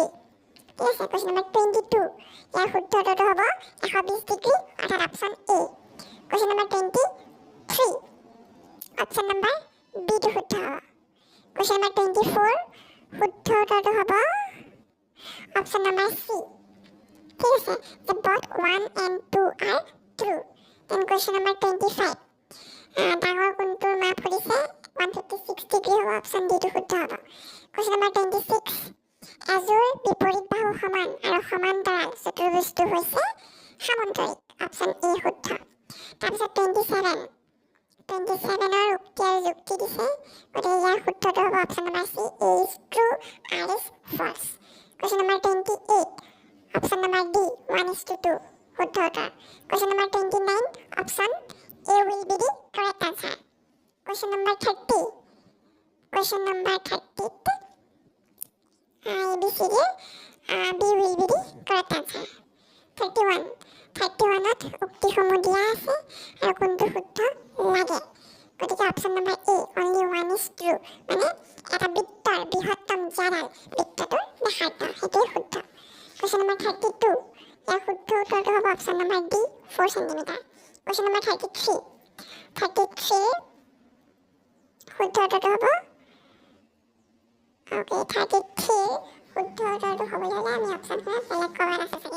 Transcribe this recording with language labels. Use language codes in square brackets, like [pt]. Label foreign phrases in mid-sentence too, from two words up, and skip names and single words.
[as] ঠিক আছে, [en] question number [as] 22 ইয়াৰ শুদ্ধ উত্তৰটো হ'ব 120 ডিগ্ৰী, অৰ্থাৎ অপশ্যন A। [en] question number [as] 23 [en] option number [as] B টো শুদ্ধ হ'ব। [en] question number [as] 24 শুদ্ধ উত্তৰটো হ'ব [en] option number [as] C। ঠিক আছে, যে [en] both 1 and 2 are true। then question number [as] 25 ডাঙৰ কোণটোৰ মাপ সুধিছে, 156 ডিগ্ৰী হ'ব, অপশ্যন D টো শুদ্ধ হ'ব। [en] question number [as] 26 এযোৰ বিপৰীত বাহু সমান আৰু সমান্তৰাল চতুৰ্ভুজটো হৈছে সামন্তৰিক, অপশ্যন A শুদ্ধ। তাৰপিছত 27ৰ উক্তি আৰু যুক্তি দিছে, গতিকে ইয়াৰ শুদ্ধটো হ'ব [en] option number [as] C, [en] A is true, R is false। question number [as] 28 [en] option number [as] D, 1:2 শুদ্ধ উত্তৰ। [en] question number 29 option A will be the correct answer। question number 30 ABCD B will be the correct answer। [as] 31ত উক্তিসমূহ দিয়া আছে আৰু কোনটো শুদ্ধ লাগে? [en] গতিকে option number A, only 1 is true, [as] মানে এটা বৃত্তৰ বৃহত্তম জ্যাডাল বৃত্তটোৰ ব্যাসাৰ্ধ, সেইটোৱে শুদ্ধ। [en] question number [as] 32 ইয়াৰ শুদ্ধ উত্তৰটো হ'ব [en] option number [as] D, 4 চেণ্টিমিটাৰ। [en] question number [as] 33 শুদ্ধ উত্তৰটো হ'ব 33 শুদ্ধ উত্তৰটো হ'বলৈ হ'লে আমি অপশ্যনখনত বেলেগ ক'ৰবাত আছে চাগে।